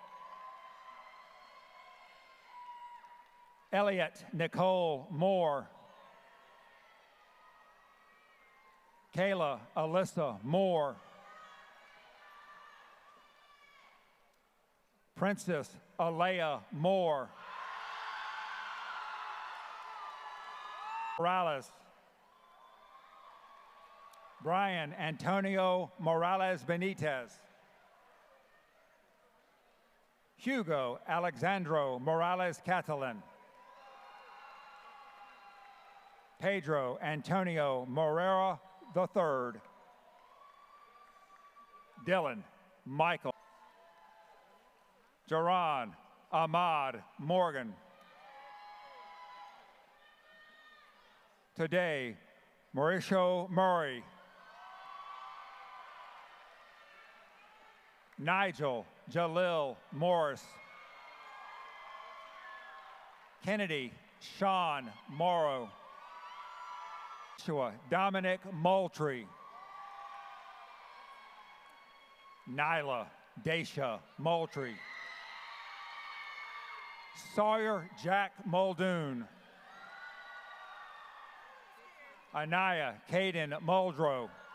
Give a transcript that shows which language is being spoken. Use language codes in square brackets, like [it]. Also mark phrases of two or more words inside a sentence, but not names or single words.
[en] Elliot Nicole Moore. Kayla Alyssa Moore. Princess Alea Moore. Morales. Brian Antonio Morales Benitez. Hugo Alexandro Morales Catalan. Pedro Antonio Morera III. Dylan Michael. Jaron Ahmad Morgan. Today, Mauricio Murray. Nigel Jalil Morris. Kennedy Sean Morrow. Joshua Dominic Moultrie. Nyla Daisha Moultrie. Sawyer Jack Muldoon. Anaya Caden Muldrow.